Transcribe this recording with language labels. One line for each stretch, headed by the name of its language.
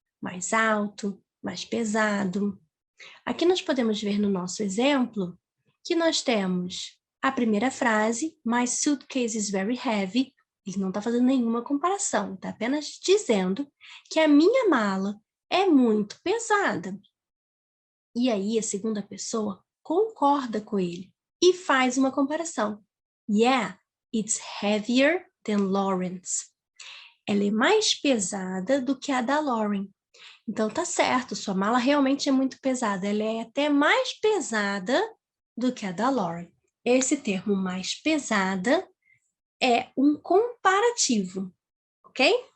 Portuguese: Mais alto, mais pesado. Aqui nós podemos ver no nosso exemplo que nós temos a primeira frase,
English: My suitcase is very heavy.
Portuguese: Ele não está fazendo nenhuma comparação, está apenas dizendo que a minha mala é muito pesada. E aí, a segunda pessoa concorda com ele e faz uma comparação.
English: Yeah, it's heavier than Lauren's.
Portuguese: Ela é mais pesada do que a da Lauren. Então, tá certo, sua mala realmente é muito pesada. Ela é até mais pesada do que a da Lauren. Esse termo mais pesada é um comparativo, ok?